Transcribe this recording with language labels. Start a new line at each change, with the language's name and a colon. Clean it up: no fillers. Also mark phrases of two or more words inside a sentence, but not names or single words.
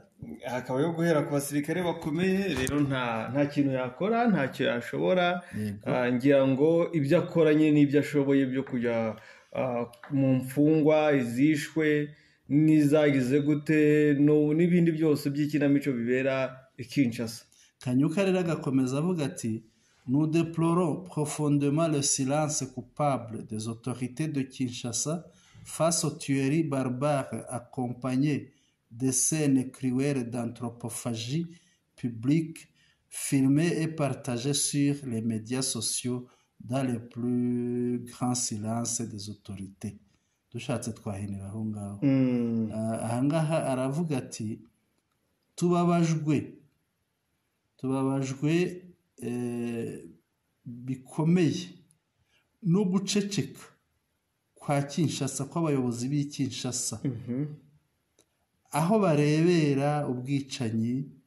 Kinyarwanda: hakabayeho guhera ku basirikare bakomeye. Rero nta kintu yakora, ntacyo yashobora. Ngira ngo ibyo akora nyine n'ibyo ashoboye byo kujya mu mfungwa, izishwe n'izagize gute n'ibindi byose by'ikinamico bibera i Kinshasa. Kanyuka rero agakomeza avuga ati
French: nous déplorons profondément le silence coupable des autorités de Kinshasa face aux tueries barbares accompagnées de scènes cruelles d'anthropophagie publique filmées et partagées sur les médias sociaux dans le plus grand silence des autorités.
Kinyarwanda: Dushatse twahinira aho ngaho. Ahangaha aravuga ati tubabajwe bikomeye no guceceka kwa Kinshasa, kw'abayobozi b'i Kinshasa, aho barebera ubwicanyi